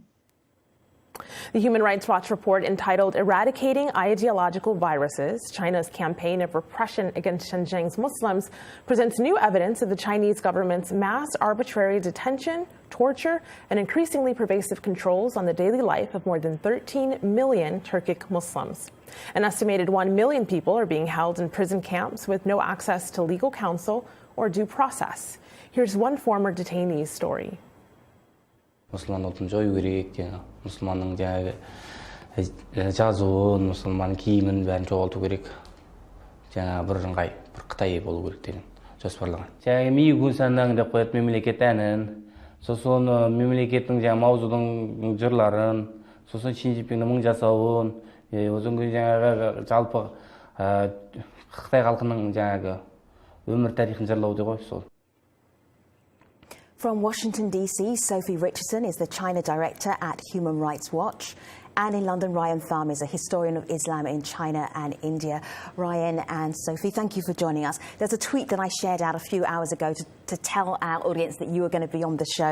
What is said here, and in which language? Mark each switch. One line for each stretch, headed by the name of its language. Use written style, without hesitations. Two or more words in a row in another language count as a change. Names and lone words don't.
English: The Human Rights Watch report entitled Eradicating Ideological Viruses, China's Campaign of Repression Against Xinjiang's Muslims, presents new evidence of the Chinese government's mass arbitrary detention, torture, and increasingly pervasive controls on the daily life of more than 13 million Turkic Muslims. An estimated 1 million people are being held in prison camps with no access to legal counsel or due process. Here's one former detainee's story.
Kazakh: Мұсылман жою керек, Müslümanның жаңағы жазуын, мұсылман киімін бәрін жоғалту керек. Жаңа бір Қытай болу керек деген жоспарлаған. Жаңағы мейгун санаң деп қояды мемлекет әнін, сосын мемлекеттің жаңа маузудың жырларын, сосын Шинжипиннің мың жасауын, одан кейін жаңағы жалпы Қытай халқының жаңағы өмір тарихын жырлау деп қой сол.
English: From Washington, D.C., Sophie Richardson is the China director at Human Rights Watch. And in London, Ryan Thum is a historian of Islam in China and India. Ryan and Sophie, thank you for joining us. There's a tweet that I shared out a few hours ago to tell our audience that you were going to be on the show.